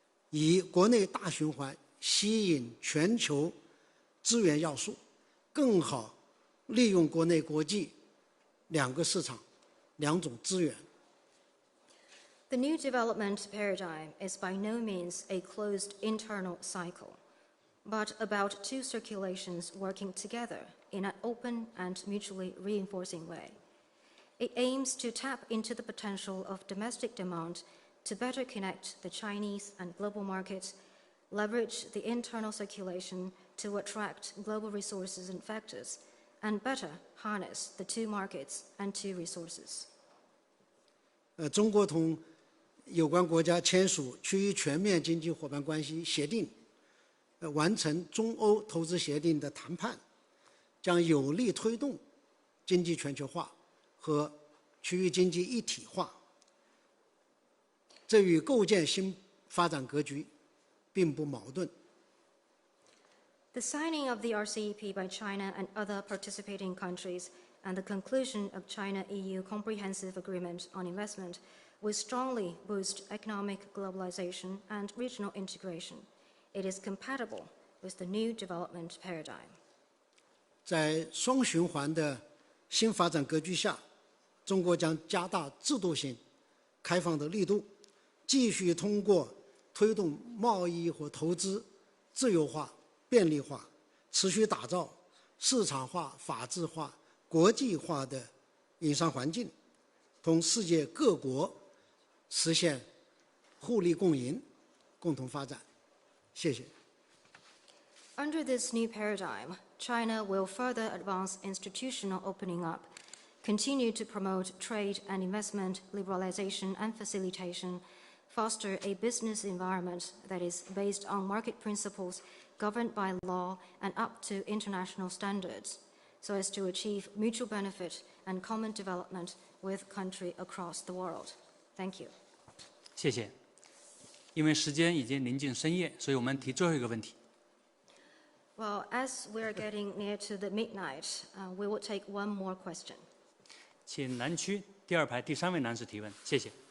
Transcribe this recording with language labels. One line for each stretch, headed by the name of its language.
Chinese: 以国内大循环吸引全球资源要素，更好利用国内国际两个市场、两种资源。
English: The new development paradigm is by no means a closed internal cycle, but about two circulations working together in an open and mutually reinforcing way. It aims to tap into the potential of domestic demand to better connect the Chinese and global markets, leverage the internal circulation to attract global resources and factors, and better harness the two markets and two resources.
Chinese: 中国同有关国家签署区域全面经济伙伴关系协定，完成中欧投资协定的谈判，将有力推动经济全球化和区域经济一体化。这与构建新发展格局并不矛盾。
English: The signing of the RCEP by China and other participating countries and the conclusion of China-EU Comprehensive Agreement on Investment will strongly boost economic globalization and regional integration. It is compatible with the new development paradigm.
Chinese: 在双循环的新发展格局下，中国将加大制度性开放的力度，继续通过推动贸易和投资自由化、便利化，持续打造市场化、法治化、国际化的营商环境，同世界各国实现互利共赢、共同发展。谢谢。
English: Under this new paradigm, China will further advance institutional opening up, continue to promote trade and investment liberalization and facilitation, foster a business environment that is based on market principles, governed by law and up to international standards, so as to achieve mutual benefit and common development with countries across the world. Thank you.
Chinese: 谢谢。因为时间已经临近深夜，所以我们提最后一个问题。
English: Well, as we're getting near to the midnight, we will take one more question.
Chinese: 请南区第二排第3位男士提问，谢谢。